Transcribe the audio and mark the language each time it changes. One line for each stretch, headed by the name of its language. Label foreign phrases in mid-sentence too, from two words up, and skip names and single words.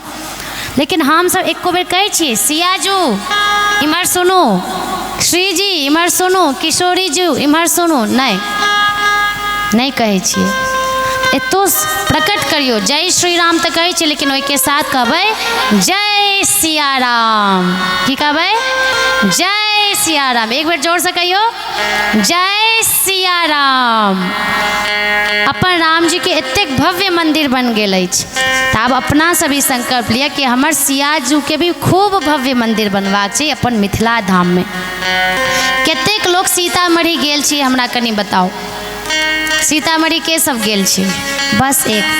Maithili: लेकिन हम सब एको बेर कहै छियै सियाजू इम्हर सुनो, श्री जी इम्हर सुनो, किशोरी जी इम्हर सुनो? नहीं कहै छियै। एतो प्रकट करियो जय श्री राम तो कहै छियै, लेकिन ओहिके साथ कहबै जय सिया राम। की कहबै? जय सिया राम। एक बार जोर से कहियो, जय सिया राम। अपन राम जी के एतेक भव्य मंदिर बन गेल अछि, तऽ आब अपना सब ई संकल्प लिया कि हमर सियाजू के भी खूब भव्य मंदिर बनबाक छै अपन मिथिला धाम में। कतेक लोग सीतामढ़ी गेल छी हमरा कनी बताओ? सीतामढ़ी के सब गेल छी? बस एकटा।